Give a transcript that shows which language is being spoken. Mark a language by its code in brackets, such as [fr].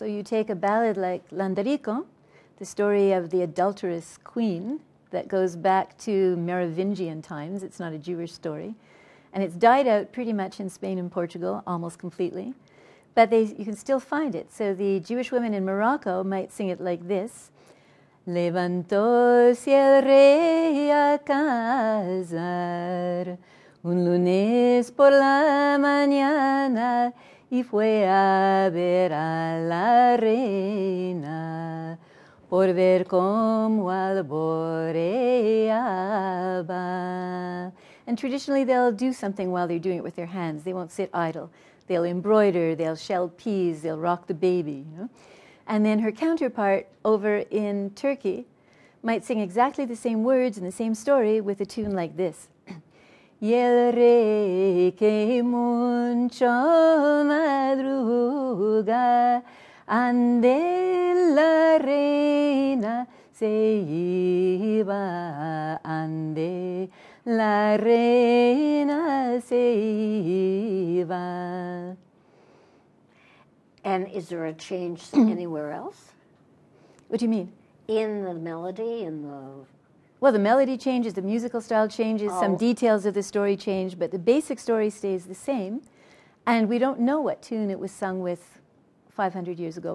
[en] So you take a ballad like Landarico, the story of the adulterous queen that goes back to Merovingian times. It's not a Jewish story. And it's died out pretty much in Spain and Portugal, almost completely. But you can still find it. So the Jewish women in Morocco might sing it like this. [es] Levantóse el rey a cazar un lunes por la mañana y fue a ver a la reina por ver cómo alboreaba. [en] And traditionally they'll do something while they're doing it with their hands. They won't sit idle. They'll embroider, they'll shell peas, they'll rock the baby. You know? And then her counterpart over in Turkey might sing exactly the same words and the same story with a tune like this. [es] Y el rey que mucho madruga, ande la reina se iba, ande la reina se iba. [en] And is there a change anywhere else? What do you mean? In the melody, in the... Well, the melody changes, the musical style changes, some details of the story change, but the basic story stays the same. And we don't know what tune it was sung with 500 years ago.